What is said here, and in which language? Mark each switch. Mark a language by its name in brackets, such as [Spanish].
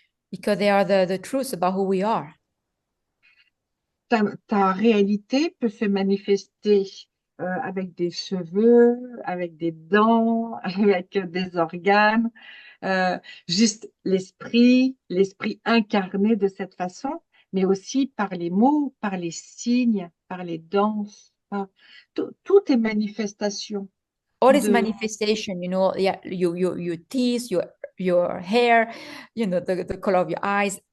[English] Because they are the truth about who we are. [French] Ta réalité peut se manifester avec des cheveux, avec des dents, avec des organes, juste l'esprit incarné de cette façon, mais aussi par les mots, par les signes, par les danses. Tout est manifestation. [English] All is manifestation, yeah, your teeth, your hair, the color of your eyes.